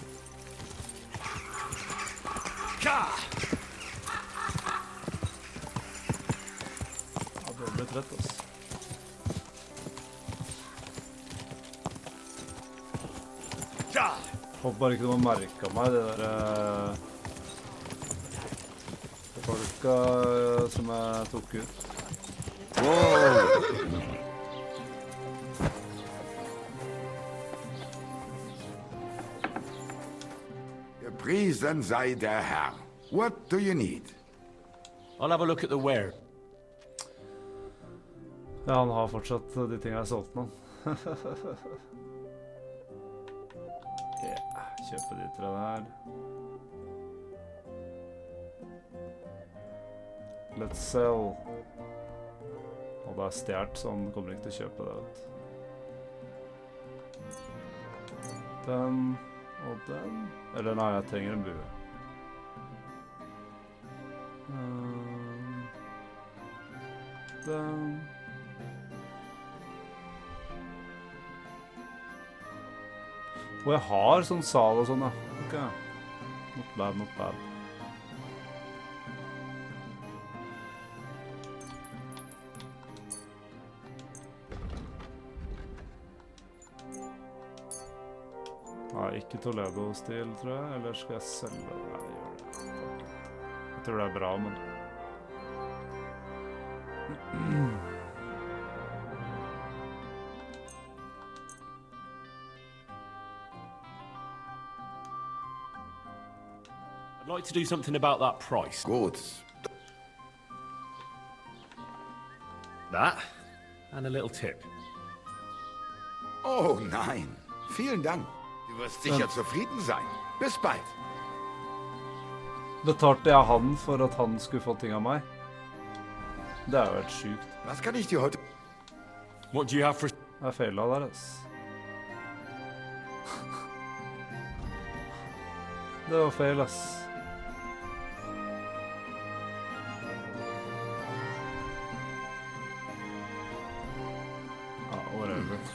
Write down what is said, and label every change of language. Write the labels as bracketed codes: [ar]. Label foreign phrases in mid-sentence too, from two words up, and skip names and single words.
[no] Ka! Ja, det ble trett, ass. Håper bare ikke de har merket meg, det der folka som jeg tok ut. [de] Priesen sei der Herr. [en] What do you need? I'll have a look at the ware. [no] Ja, han har fortsatt de tingene jeg solgte nå. Ja, kjøpe de tre der. [en] Let's sell. [no] Og det er stjert, så han kommer ikke til å kjøpe det, vet du. Den og den. Eller nei, jeg trenger en bue. Den. Og jeg har sånn sal og sånn, da. Ok. Not bad, not bad. Nei, ikke Toledo-stil, tror jeg. Eller skal jeg selge det? Nei, jeg gjør det. Jeg tror det er bra, men... [en] I'd like to do something about that price. Good. That, and a little tip. [de] Oh nein, vielen Dank. Du wirst sicher zufrieden sein. Bis bald. [no] Betalte jeg han for at han skulle få ting av meg? Det er jo helt sykt. [de] Was kann ich dir heute... [en] What do you have for... [no] Jeg feilet der, ass. Det var feil, ass. Ja, whatever.